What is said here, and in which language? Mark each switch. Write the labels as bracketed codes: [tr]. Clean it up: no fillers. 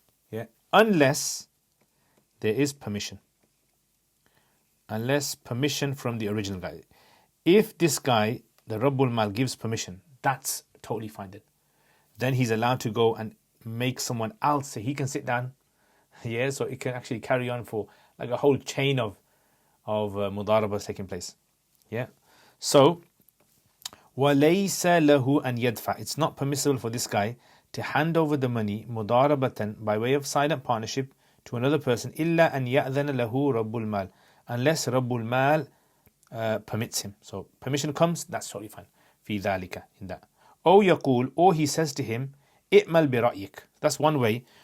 [en] Yeah, unless there is permission. Unless permission from the original guy. If this guy, the Rabbul Mal, gives permission, that's totally fine then. Then he's allowed to go and make someone else say he can sit down. Yeah, so it can actually carry on for like a whole chain of mudarabas taking place. Yeah. So [ar] وَلَيْسَ لَهُ أَنْ يَدْفَعْ. [en] It's not permissible for this guy to hand over the money mudarabatan, by way of silent partnership, to another person, [ar] إِلَّا أَنْ يَأْذَنَ لَهُ رَبُّ الْمَالِ, [en] unless Rabbul Mal permits him. So permission comes, that's totally fine. [ar] في ذلك, [en] in that. [ar] أو يقول, [en] or he says to him, [ar] اِئْمَلْ بِرَأْيِكَ. [en] That's one way.